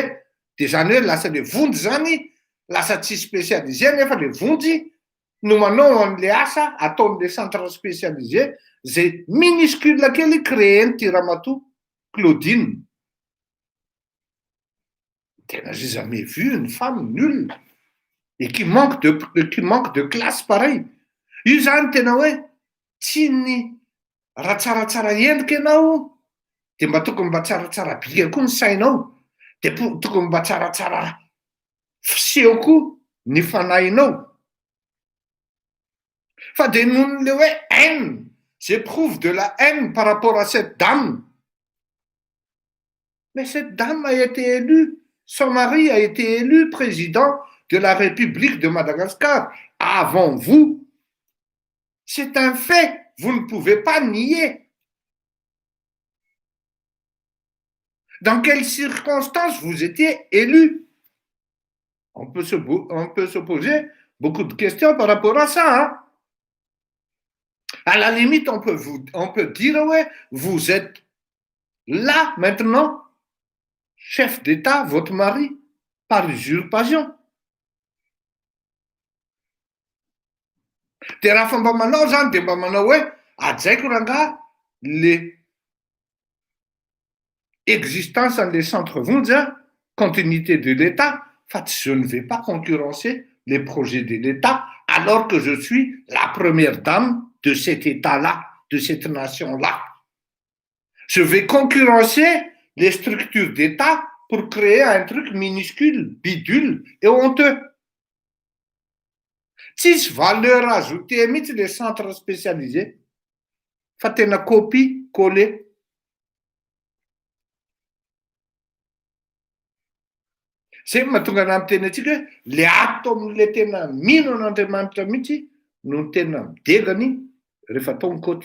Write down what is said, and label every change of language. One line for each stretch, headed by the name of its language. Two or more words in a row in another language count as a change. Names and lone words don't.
Malagasy: Dia zany hoe lasa le vonjy zany lasa tsy spécialisé nefa le vonjy no manao an'le asa ataon'le
French: centre spécialisé
Malagasy: zay minuscule kely créé-n'ity Ramatoa Claudine.
French: Tena j'ai jamais vu une femme nulle et qui manque de classe pareil.
Malagasy: Io zany tena hoe tsy ny raha tsaratsara endrika ianao dia mba tokony mba tsaratsara bika koa ny sainao, dia tokony mba tsaratsara fiseho koa ny fanahinao. Fa dia noho le hoe
French: haine, j'éprouve de la haine par rapport à cette dame. Mais cette dame a été élue, son mari a été élu président de la République de Madagascar avant vous. C'est un fait, vous ne pouvez pas nier. Dans quelles circonstances vous étiez élu? On peut se poser beaucoup de questions par rapport à ça. Hein? À la limite, on peut dire, ouais, vous êtes là maintenant, chef d'État, votre mari, par usurpation.
Malagasy: Dia raha fa mba manao zany dia mba manao hoe ajaiko rangahy le existence an'le centre vonjy,
French: continuité de l'État, fa je ne vais pas concurrencer les projets de l'État alors que je suis la première dame de cet État-là, de cette nation-là. Je vais concurrencer les structures d'État pour créer un truc minuscule, bidule et honteux. Tsisy valeur ajoutée mihitsy les centres spécialisés
Malagasy: fa tena
French: copie-coller.
Malagasy: Zay mahatonga anahy miteny antsika hoe le ato amin'le tena mino an'Andriamanitra mihitsy no tena midegany rehefa atao mikoatra.